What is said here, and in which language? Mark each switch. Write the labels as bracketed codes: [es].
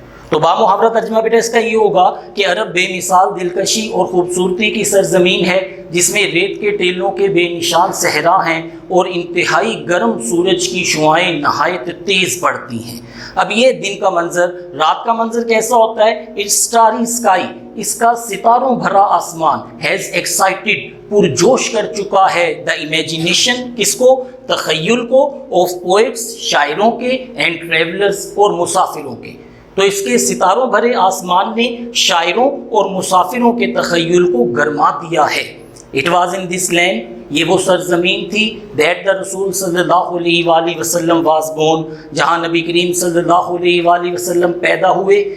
[ur] تو بامحاورہ ترجمہ بیٹا اس کا یہ ہوگا کہ عرب بے مثال دلکشی اور خوبصورتی کی سرزمین ہے جس میں ریت کے ٹیلوں کے بے نشان صحرا ہیں اور انتہائی گرم سورج کی شعاعیں نہایت تیز پڑتی ہیں. اب یہ دن کا منظر، رات کا منظر کیسا ہوتا ہے؟ [en] it's starry sky, [ur] اس کا ستاروں بھرا آسمان. [en] has excited, [ur] پرجوش کر چکا ہے. [en] the imagination, [ur] کس کو؟ تخیل کو. [en] of poets, [ur] شاعروں کے. [en] and travellers, [ur] اور مسافروں کے. تو اس کے ستاروں بھرے آسمان نے شاعروں اور مسافروں کے تخیل کو گرما دیا ہے. [en] it was in this land, [ur] یہ وہ سرزمین تھی. [en] that the رسول صلی اللہ علیہ وآلہ وسلم واز بورن، [ur] جہاں نبی کریم صلی اللہ علیہ وآلہ وسلم پیدا ہوئے.